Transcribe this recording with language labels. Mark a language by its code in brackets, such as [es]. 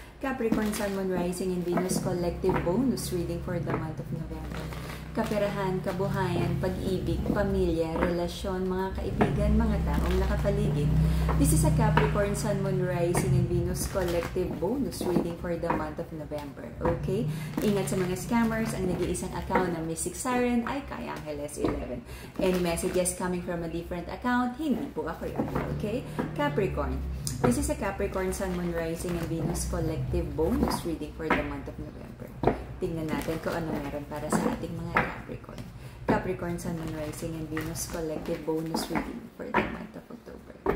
[en] Capricorn Sun, Moon, Rising, and Venus collective bonus reading for the month of November. [tl] Kaperahan, kabuhayan, pag-ibig, pamilya, relasyon, mga kaibigan, mga taong nakapaligid. [en] This is a Capricorn Sun, Moon, Rising, and Venus collective bonus reading for the month of November. [tl] Okay? Ingat sa mga scammers. Ang nag-iisang account ng Mystic Siren ay Kay Angeles 11. [en] Any messages coming from a different account, [tl] hindi po ako yun. [en] Okay? Capricorn. This is a Capricorn Sun, Moon, Rising, and Venus collective bonus reading for the month of November. [tl] Tingnan natin kung ano meron para sa ating mga Capricorn. [en] Capricorn Sun, Moon, Rising, and Venus collective bonus reading for the month of October.